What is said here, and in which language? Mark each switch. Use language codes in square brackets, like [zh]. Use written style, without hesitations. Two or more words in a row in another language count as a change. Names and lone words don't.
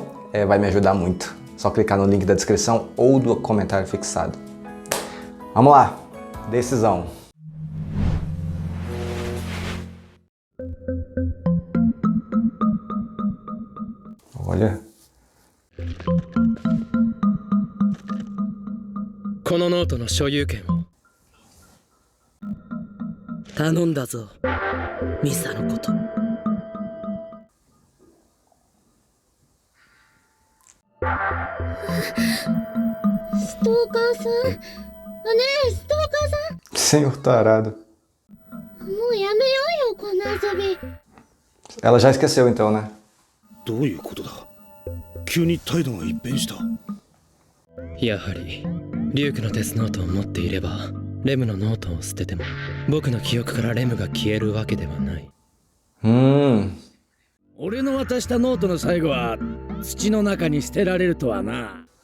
[pt] Vai me ajudar muito. Só clicar no link da descrição ou do comentário fixado. Vamos lá, decisão. Olha. [ja] このノートの所有権を頼んだぞ、ミサのこと。ストーカーさん、ねえストーカーさん、 [pt] Senhor tarado. [ja] もうやめようよこの遊び。 [pt] Ela já esqueceu então, né? [ja] どういうことだ。急に態度が一変した。やはりリュウクのデスノートを持っていればレムのノートを捨てても僕の記憶からレムが消えるわけではない。俺の渡したノートの最後は土の中に捨てられるとはな。